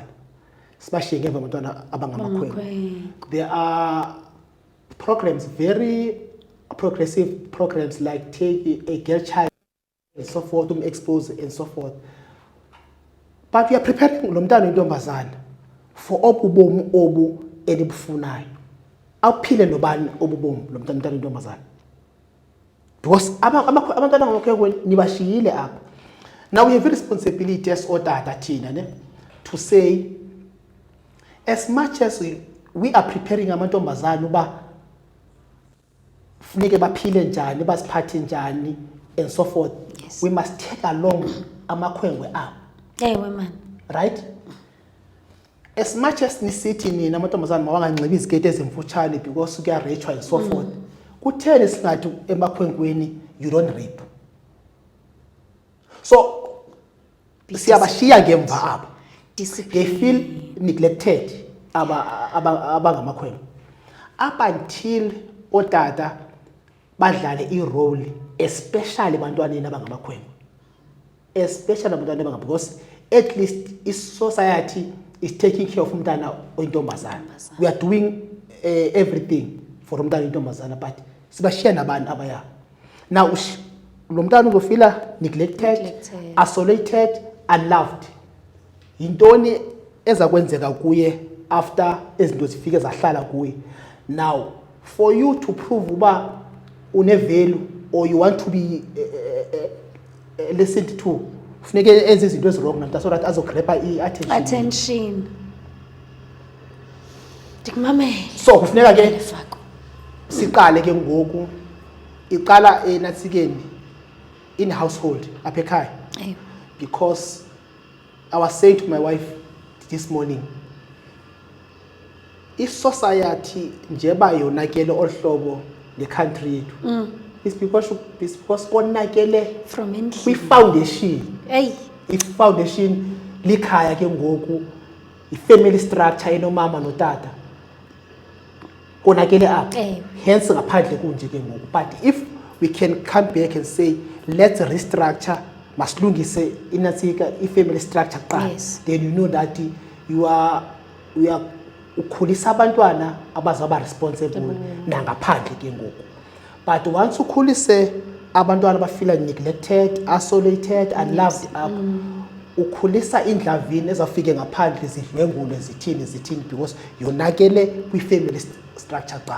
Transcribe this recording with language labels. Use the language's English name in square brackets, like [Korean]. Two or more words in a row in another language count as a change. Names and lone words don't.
[Xhosa] Sibashiye ngemva abantwana abangamakhwenkwe. [English] There are programs, very progressive programs like take a girl child and so forth, expose and so forth. But we are preparing [Xhosa] lo mntana oyintombazana [English] for [Xhosa] obubomu obu elibufunayo. Awuphile nobani obubomu lo mntana oyintombazana. Because abantwana abangakhwenkwe nibashiyile apha. [English] Now we have a responsibility as [Xhosa] otata thina ne [English] to say as much as we are preparing [Xhosa] amantombazana uba funeke baphile njani, basiphathe njani [English] and so forth. Yes. We must take along [Xhosa] amakhwenkwe abo. Ewe man. [English] Right? As much as [Xhosa] nisithi nina amantombazana mawanganxibi iziketi ezimfutshane [English] because kuyarechwa and so forth. [Xhosa] Kutheni singathi emakhwenkweni [English] you don't rape? [Xhosa] So siyabashiya ngemva apha. [English] They feel neglected abangamakhwenkwe. Up until [Xhosa] otata badlale i-role especially bantwaneni abangamakhwenkwe. [English] Especially [Xhosa] abantwana abangamakhwenkwe [English] because at least society is taking care of [Xhosa] umntana oyintombazana. [English] We are doing everything for [Xhosa] umntana oyintombazana [English] but [Xhosa] sibashiya nabantu abaya. [English] Now [Xhosa] lo mntana uzofila [English] neglected, isolated, unloved. [Xhosa] Yintoni eza kwenzeka kuye after izinto zifike zahlala kuye? [English] Now for you to prove [Xhosa] uba une [English] value or you want to be listened to, [Xhosa] funeke enze izinto ezirong namntu [English] so that [Xhosa] azogrepha i-attention. Ndikumamele. So kufuneka ke siqale ke ngoku iqala enatsikeni [English] in household [Xhosa] apha ekhaya. [English] Because I was saying to my wife this morning, if society [Xhosa] njeba yonakele ohlobo le [English] country yethu, it's because [Xhosa] konakele [English] from [Xhosa] endlini. [English] We foundation. Hey. If foundation [Xhosa] likhaya ke ngoku, [English] i-family structure [Xhosa] enomama notata konakele apha. Hence ngaphandle kunje ke ngoku. [English] But if we can come back and say let's restructure, [Xhosa] masilungise inatsika [English] i-family structure [Xhosa] kuqala. [English] Yes. Then you know that we are [Xhosa] ukhulisa abantwana abazaba [English] responsible [Xhosa] nangaphandle ke ngoku. [English] But once [Xhosa] ukhulise abantwana bafeel [English] neglected, isolated, unloved up, [Xhosa] ukhulisa indlavini ezafike ngaphandle zidlwengule zithini because yonakele kwi-family structure kuqala.